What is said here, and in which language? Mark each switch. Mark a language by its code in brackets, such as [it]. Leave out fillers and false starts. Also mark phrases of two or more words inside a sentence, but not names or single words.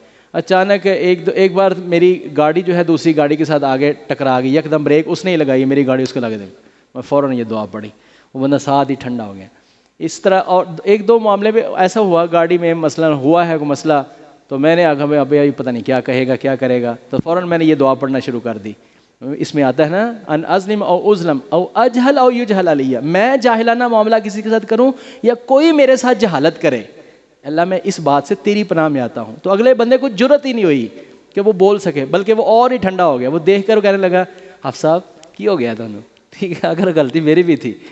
[ur] اچانک ایک بار میری گاڑی جو ہے دوسری گاڑی کے ساتھ آگے ٹکرا گئی، یک دم بریک اس نے ہی لگائی، میری گاڑی اس کو لگا دی، میں فوراً یہ دعا پڑھی، وہ بندہ ساتھ ہی ٹھنڈا ہو گیا۔ اس طرح اور 1-2 معاملے میں ایسا ہوا، گاڑی میں مثلا ہوا ہے کوئی مسئلہ، تو میں نے آگے ابھی پتہ نہیں کیا کہے گا کیا کرے گا، تو فوراً میں نے یہ دعا پڑھنا شروع کر دی۔ اس میں آتا ہے نا، [ar] ان ازلم او ازلم او اجہل او یجہل علیہ، [ur] میں جاہلانہ معاملہ کسی کے ساتھ کروں یا کوئی میرے ساتھ جہالت کرے، اللہ میں اس بات سے تیری پناہ میں آتا ہوں۔ تو اگلے بندے کو جرت ہی نہیں ہوئی کہ وہ بول سکے، بلکہ وہ اور ہی ٹھنڈا ہو گیا، وہ دیکھ کر کہنے لگا حافظ صاحب کی ہو گیا دونوں، ٹھیک ہے، اگر غلطی میری بھی تھی۔